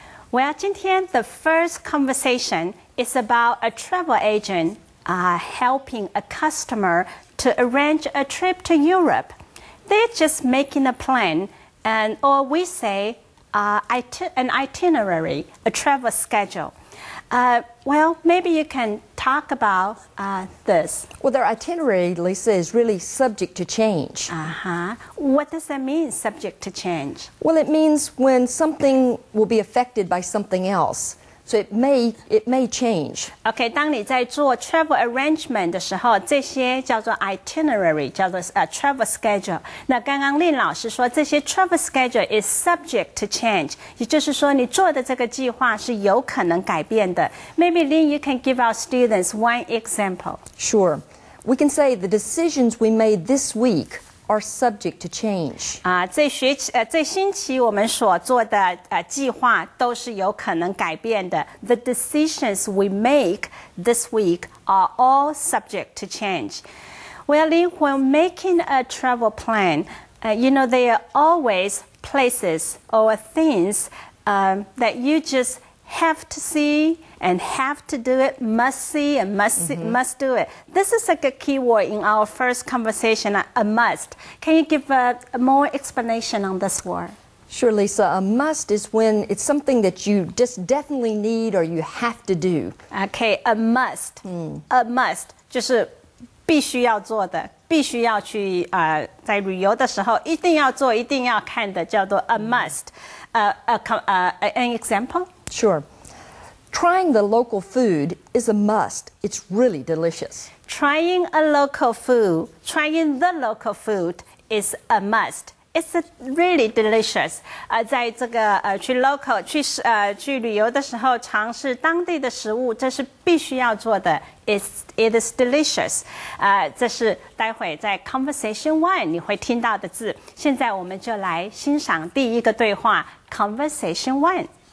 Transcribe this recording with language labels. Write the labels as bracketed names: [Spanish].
[English] Well, [Chinese] 今天 [English] the first conversation is about a travel agent helping a customer to arrange a trip to Europe. They're just making a plan, or we say an itinerary, a travel schedule. Well, maybe you can talk about this. Well, their itinerary, Lisa, is really subject to change. What does that mean, subject to change? Well, it means when something will be affected by something else. So it may change. [Chinese] OK, 当你在做 travel arrangement 的时候，这些叫做 itinerary， 叫做travel schedule。那刚刚令老师说，这些 [English] travel schedule is subject to change， [Chinese] 也就是说，你做的这个计划是有可能改变的。 [English] Maybe Lynn, you can give our students one example. Sure. We can say the decisions we made this week are subject to change. [Chinese] 这星期我们所做的计划都是有可能改变的。 [English] The decisions we make this week are all subject to change. Well, when making a travel plan, there are always places or things that you just have to see and have to do it, must see and must do it. This is a good keyword in our first conversation, a must. Can you give a more explanation on this word? Sure, Lisa. A must is when it's something that you just definitely need or you have to do. Okay, a must. [Chinese] A must 就是必须要做的，必须要去在旅游的时候一定要做、一定要看的，叫做 a must. [English] An example? Sure. Trying the local food is a must. It's really delicious. Trying the local food is a must. It's really delicious. [Chinese] 在这个去旅游的时候，尝试当地的食物，这是必须要做的。 [English] It is delicious. [Chinese] 这是待会在 Conversation 1你会听到的字。现在我们就来欣赏第一个对话 Conversation 1。